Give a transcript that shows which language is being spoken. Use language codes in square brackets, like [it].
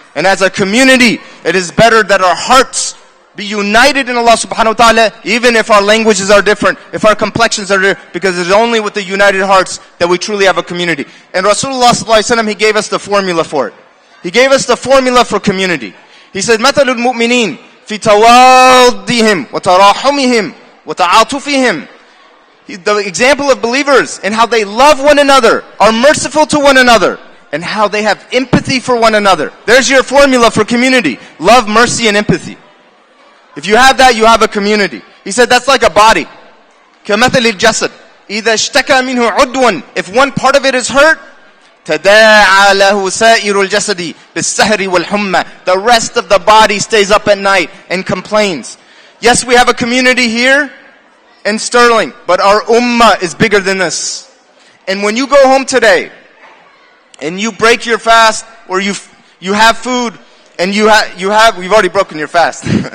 [en] And as a community, it is better that our hearts be united in Allah subhanahu wa ta'ala, even if our languages are different, if our complexions are different, because it's only with the united hearts that we truly have a community. And Rasulullah sallallahu alaihi wasallam, he gave us the formula for it. He gave us the formula for community. He said, [ar] مَثَلُ الْمُؤْمِنِينَ فِي تَوَاضِّهِمْ وَتَرَاحُمِهِمْ وَتَعَاطُفِهِمْ. [en] The example of believers and how they love one another, are merciful to one another, and how they have empathy for one another. There's your formula for community. Love, mercy, and empathy. If you have that, you have a community. He said that's like a body. [ar] كَمَثَلِ الْجَسَدِ إِذَا اشْتَكَى مِنْهُ عُدْوًا. [en] If one part of it is hurt, [ar] تداعى له سائر الجسد بالسهر والحمى. [en] The rest of the body stays up at night and complains. Yes, we have a community here in Sterling, but our ummah is bigger than this. And when you go home today and you break your fast, or you have food, and we've already broken your fast.